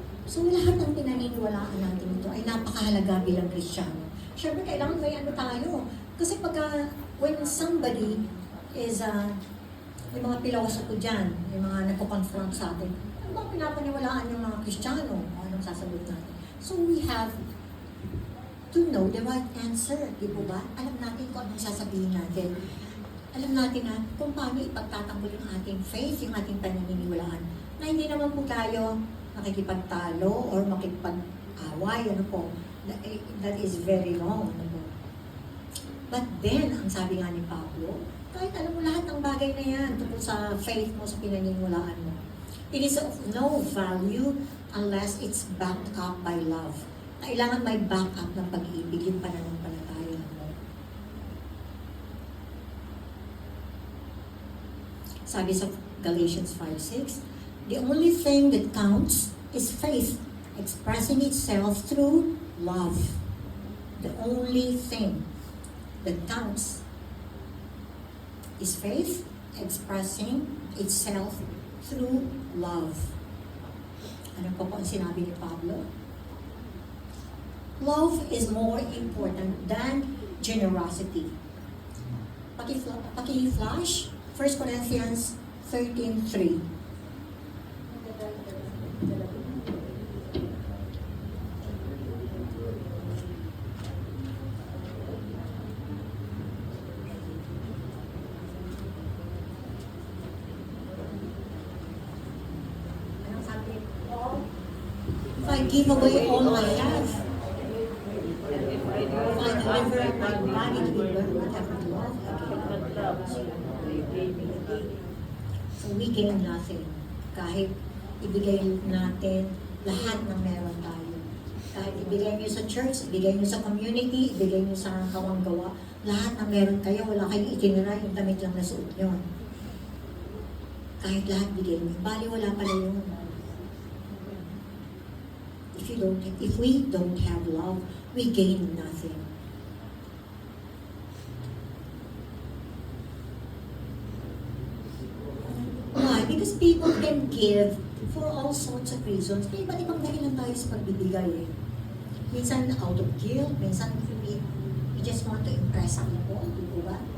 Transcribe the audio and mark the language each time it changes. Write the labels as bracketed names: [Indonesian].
[Filipino] So, lahat ng pinaniniwalaan natin ito ay napakahalaga bilang Kristiyano. Siyempre, kailangan may ano tayo. Kasi pagka, [English] when somebody is, [Filipino] yung mga pilosofo dyan, yung mga nagko-confront sa atin, ano ba pinapaniwalaan yung mga Kristiyano? O anong sasagot natin? [English] So, we have to know the right answer. [Filipino] Di po ba? Alam natin kung anong sasabihin natin. Alam natin na kung paano ipagtatanggol yung ating faith, yung ating pananiniwalaan. Na hindi naman po tayo makikipagtalo or makipag-away, ano po. [English] That is very wrong. [Filipino] Ano po. [English] But then, [Filipino] ang sabi nga ni Pablo, kahit alam mo lahat ng bagay na yan tungkol sa faith mo, sa pinaniniwalaan mo, [English] it is of no value unless it's backed up by love. [Filipino] Kailangan may backup ng pag-ibig, yung pananampalataya mo. Sabi sa [English] Galatians 5:6, the only thing that counts is faith expressing itself through love. The only thing that counts is faith expressing itself through love. [Filipino] Ano po ang sinabi ni Pablo? [English] Love is more important than generosity. [Filipino] Paki-flash, 1 Corinthians 13:3. Anong sabi? [English] If I give away all I have, if I deliver my body to be burned, but have not love, so we gain nothing. [Filipino] Kahit ibigay natin lahat ng meron tayo. Kahit ibigay nyo sa church, ibigay nyo sa community, ibigay nyo sa kawanggawa, lahat ng meron kayo, wala kayong itinira, yung damit lang na suot nyo. Kahit lahat bigay nyo, bali wala pala yun. [English] If we don't have love, we gain nothing. Why? Because people can give for all sorts of reasons. [Filipino] May iba't ibang dahilan tayo sa pagbibigay eh. Minsan [English] out of guilt, [Filipino] minsan [English] we just want to impress people, [Filipino] di ba?